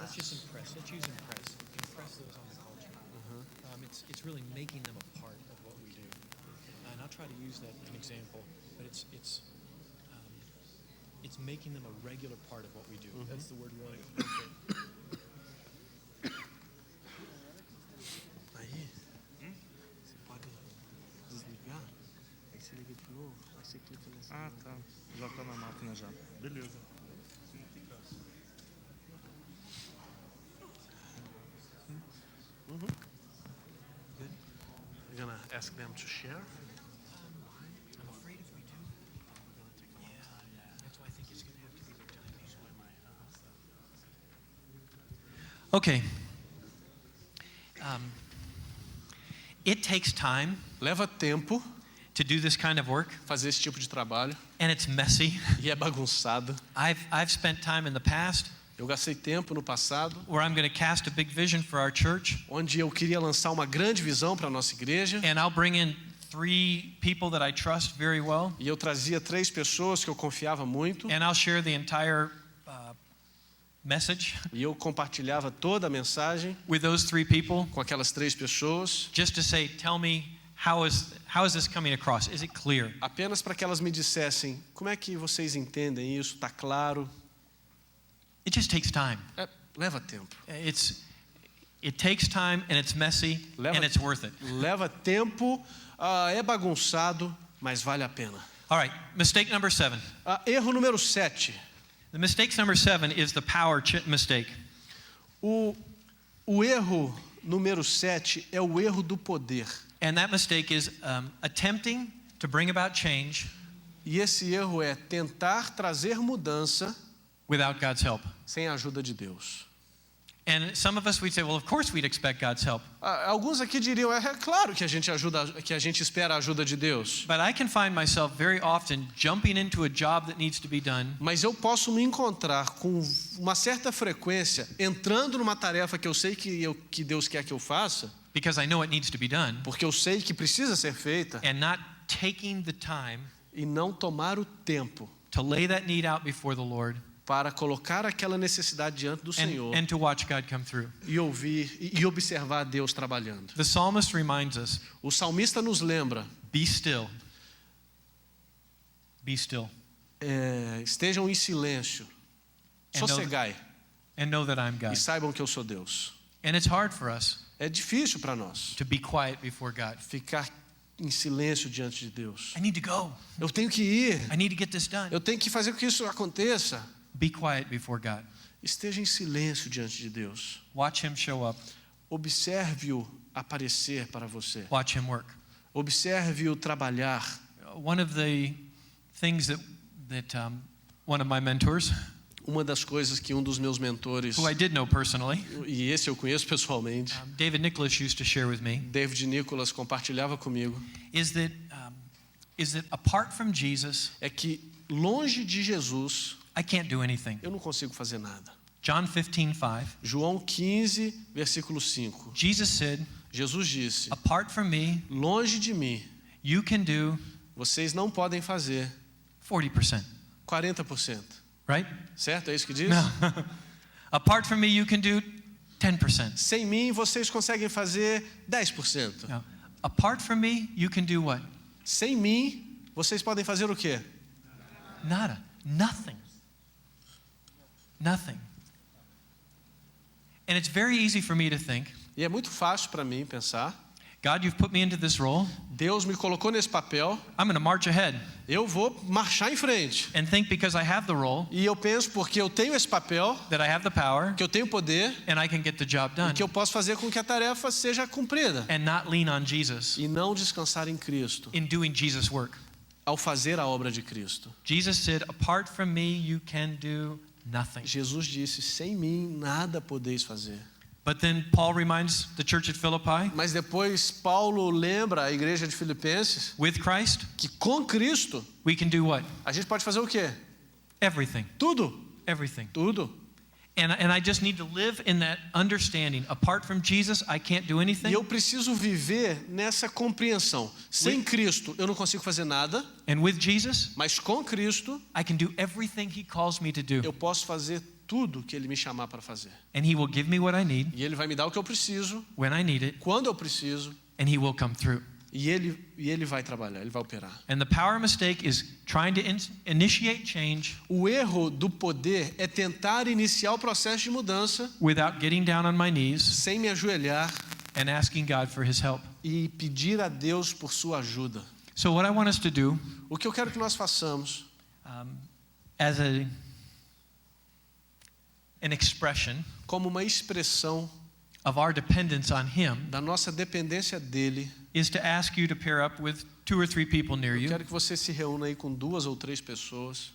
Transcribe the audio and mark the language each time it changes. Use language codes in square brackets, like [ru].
[en] Let's just impress. Let's use impress. Impress those on the culture. it's really making them a part of what we do. And I'll try to use that as an example, but it's making them a regular part of what we do. That's the word we want to use. [pt] Aí, você pode desligar, aí você liga de novo, aí você clica nesse. Ah, tá. Já tá na máquina já. Beleza. [en] You're gonna ask them to share? I'm afraid if we do, that's why I think it's going to have to be their timing. Okay. It takes time [pt] Leva tempo [en] to do this kind of work, [pt] fazer esse tipo de trabalho [en] and it's messy. [pt] e é bagunçado. [en] I've spent time in the past [pt] Eu gastei tempo no passado, [en] where I'm going to cast a big vision for our church, [pt] onde eu queria lançar uma grande visão para a nossa igreja, [en] and I'll bring in 3 people that I trust very well, [pt] e eu trazia 3 pessoas que eu confiava muito, [en] and I'll share the entire message [pt] e eu compartilhava toda a mensagem [en] with those 3 people, [pt] com aquelas 3 pessoas, [en] just to say, tell me, how is this coming across? Is it clear? [pt] apenas para que elas me dissessem, como é que vocês entendem isso? Está claro? [en] It just takes time. [pt] Leva tempo. [en] It takes time, and it's messy, [pt] Leva- [en] and it's worth it. [pt] Leva tempo, é bagunçado, mas vale a pena. [en] All right, mistake number 7. [pt] Erro número 7. [en] The mistake number 7 is the power mistake. [pt] O erro número 7 é o erro do poder. [en] And that mistake is attempting to bring about change [pt] E esse erro é tentar trazer mudança [en] without God's help. [pt] sem a ajuda de Deus. [en] And some of us, we'd say, well, of course we'd expect God's help. [pt] Alguns aqui diriam, é claro que a gente espera a ajuda de Deus. [en] But I can find myself very often jumping into a job that needs to be done [pt] Mas eu posso me encontrar com uma certa frequência entrando numa tarefa que eu sei que Deus quer que eu faça, [en] because I know it needs to be done, [pt] porque eu sei que precisa ser feita, [en] and not taking the time [pt] e não tomar o tempo [en] to lay that need out before the Lord [pt] para colocar aquela necessidade diante do Senhor [en] and to watch God come through. [pt] e ouvir e observar Deus trabalhando. [en] The psalmist reminds us, [pt] O salmista nos lembra, [en] be still. Be still. [pt] Estejam em silêncio, sossegai [en] And know that I'm [pt] e [en] God. [pt] saibam que eu sou Deus. [en] And it's hard for us [pt] É difícil para nós [en] to be quiet before God. [pt] ficar em silêncio diante de Deus. [en] I need to go. [pt] Eu tenho que ir, [en] I need to get this done. [pt] eu tenho que fazer com que isso aconteça. [en] Be quiet before God. [pt] Esteja em silêncio diante de Deus. [en] Watch him show up. [pt] Observe-o aparecer para você. [en] Watch him work. [pt] Observe-o trabalhar. [en] One of the things that one of my mentors, [pt] Uma das coisas que um dos meus mentores, [en] who I did know personally, [pt] e esse eu conheço pessoalmente, [en] David Nicholas used to share with me, [pt] David Nicholas compartilhava comigo, [en] is that apart from Jesus, [pt] é que longe de Jesus [en] I can't do anything. [pt] eu não consigo fazer nada. [en] John 15:5. [pt] João 15, versículo 5. [en] Jesus said, [pt] Jesus disse, [en] apart from me, [pt] longe de mim, [en] you can do [pt] vocês não podem fazer [en] 40%. [pt] 40%. [en] Right? [pt] Certo? É isso que diz? [en] No. Apart from me, you can do 10%. [pt] Sem mim, vocês conseguem fazer 10%. [en] No. Apart from me, you can do what? [pt] Sem mim, vocês podem fazer o quê? Nada. [en] Nothing. Nothing. And it's very easy for me to think, [pt] E é muito fácil para mim pensar, [en] God, you've put me into this role. [pt] Deus me colocou nesse papel, [en] I'm going to march ahead [pt] eu vou marchar em frente. [en] and think because I have the role, [pt] E eu penso, porque eu tenho esse papel, [en] that I have the power, [pt] que eu tenho poder, [en] and I can get the job [pt] e [en] done, [pt] que eu posso fazer com que a tarefa seja cumprida. [en] and not lean on Jesus [pt] E não descansar em Cristo, [en] in doing Jesus' work. [pt] ao fazer a obra de Cristo. [en] Jesus said, apart from me, you can do nothing. [pt] Jesus disse, sem mim nada podeis fazer. [en] But then Paul reminds the church at Philippi, [pt] Mas depois Paulo lembra a igreja de Filipenses [en] with Christ, [pt] que com Cristo [en] we can do what? [pt] a gente pode fazer o quê? [en] Everything. [pt] Tudo, [en] Everything. [pt] tudo. [en] And I just need to live in that understanding. Apart from Jesus, I can't do [pt] E [en] anything. [pt] eu preciso viver nessa compreensão. Sem Cristo eu não consigo fazer nada, [en] And with Jesus, [pt] mas com Cristo [en] I can do everything he calls me to do. [pt] eu posso fazer tudo que Ele me chamar para fazer. [en] And He will give me what I need [pt] E Ele vai me dar o que eu preciso, [en] when I need it, [pt] quando eu preciso, [en] and He will come through. [pt] e Ele vai trabalhar, Ele vai operar. [en] And the power mistake is trying to initiate change [pt] O erro do poder é tentar iniciar o processo de mudança [en] without getting down on my knees [pt] sem me ajoelhar [en] and asking God for His help. [pt] e pedir a Deus por sua ajuda. [en] So what I want us to do, [pt] O que eu quero que nós façamos, [en] as an expression [pt] como uma expressão [en] of our dependence on Him, [pt] da nossa dependência dele, [en] is to ask you to pair up with 2 or 3 people near [pt] eu [en] you [pt] quero que você se reúna aí com 2 ou 3 pessoas